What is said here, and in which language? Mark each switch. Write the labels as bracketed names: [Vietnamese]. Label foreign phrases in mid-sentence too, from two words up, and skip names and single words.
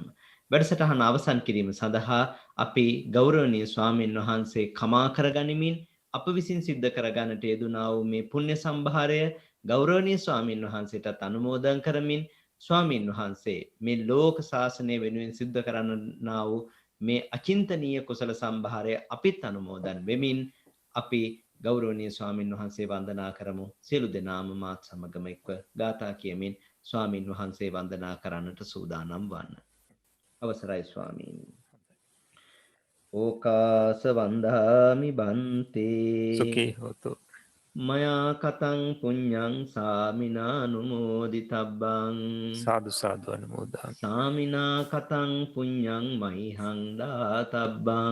[Sinhala] වැඩසටහන අවසන් කිරීම සඳහා අපි ගෞරවනීය ස්වාමීන් වහන්සේ කමා කරගනිමින් අප විසින් සිද්ධ කරගන්නට යෙදුනා වූ මේ පුණ්‍ය සම්භාරය ගෞරවනීය ස්වාමීන් වහන්සේටත් අනුමෝදන් කරමින් ස්වාමීන් වහන්සේ මේ ලෝක ශාසනය වෙනුවෙන් සිද්ධ කරන්නා වූ මේ අචින්තනීය කුසල සම්භාරය අපිත් අනුමෝදන් වෙමින් අපි ගෞරවනීය ස්වාමීන් වහන්සේ වන්දනා කරමු. සියලු දෙනාම මාත් සමගම එක්ව ගාථා කියමින් ස්වාමීන් වහන්සේ වන්දනා කරන්නට සූදානම් වන්න. අවසරයි ස්වාමීන්. [Pali] ඕකාස වන්දාමි බන්තේ සුඛී හෝතු මයා කතං පුඤ්ඤං සාමිනානුමෝදිතබ්බං සාදු සාදු අනුමෝදාමි සාමිනා කතං පුඤ්ඤං මහිහං දාතබ්බං